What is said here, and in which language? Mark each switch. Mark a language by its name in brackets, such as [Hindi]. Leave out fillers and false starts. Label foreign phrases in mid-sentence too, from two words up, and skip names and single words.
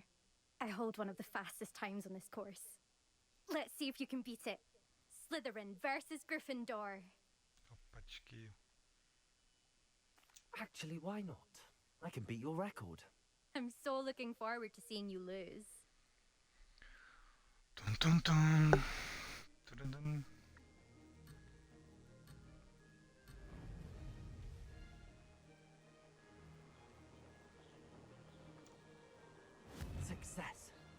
[English] I hold one of the fastest times on this course. Let's see if you can beat it. Slytherin versus Gryffindor. Опачки. Actually, why not? I can beat your record. I'm so looking forward to seeing you lose. Тун-тун-тун. Ту-дун-дун. Success.